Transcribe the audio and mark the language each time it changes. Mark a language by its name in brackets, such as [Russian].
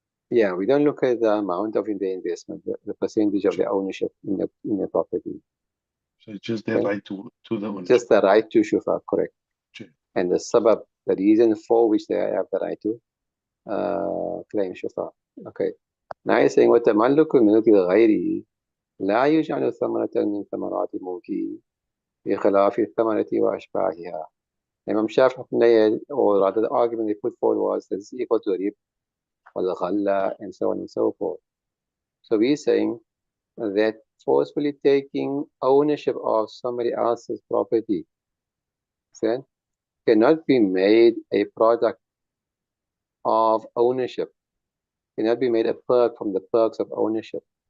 [English] Yeah, we don't look at the amount of the investment, the percentage of the ownership in the property. So it's just their right to the ownership. Just the right to shufa, correct. Sure. And the sabab, the reason for which they have the right to claim shufa. Okay. Now he's saying, [Arabic] وَتَمَلُّكُ مِلْكِ الْغَيْرِ لَا يُجْعَلُ ثَمَرَةً مِنْ ثَمَرَاتِ مُلْكِهِ بِخِلَافِ الثَّمَرَةِ وَأَشْبَاهِهَا. [English] Imam Shafi'i, or rather the argument they put forward was that it's equal to rib or the ghalla and so on and so forth. So we're saying that forcefully taking ownership of somebody else's property cannot be made a product of ownership, cannot be made a perk from the perks of ownership.